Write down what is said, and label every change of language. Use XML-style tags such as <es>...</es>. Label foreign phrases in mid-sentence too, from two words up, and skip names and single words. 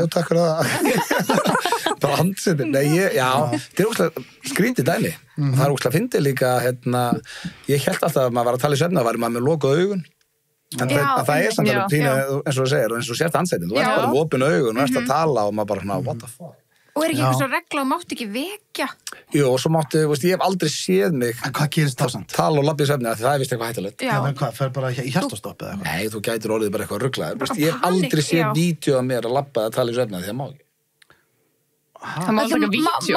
<is>Jú, takk fyrir það. Bara andsetið. Nei, þetta er óslega skrítið dæmi. Það er óslega fyndið líka, ég held alltaf að maður var að tala í svefni, það væri maður með lokuð augun. En það er samt alveg pínu, eins og þú segir, eins og sért andsetið. Þú ert bara með opin augun og ert að tala og maður bara svona,</is> <en>what the fuck?</en> <is>Og ekki eitthvað svo regla og mátt ekki vekja? Jú, og svo máttu, ég hef aldrei séð mig en hvað gerist þá samt? Tala og labba í svefni, það er vist eitthvað hættulegt. Já, en hvað, fer bara í hjartastopp eða eitthvað? Nei, þú gætir orðið bara eitthvað ruglaður. Ég hef aldrei séð vídeo af mér að labba eða tala í svefni, því það má ekki. Það má ekki vídeo?</is>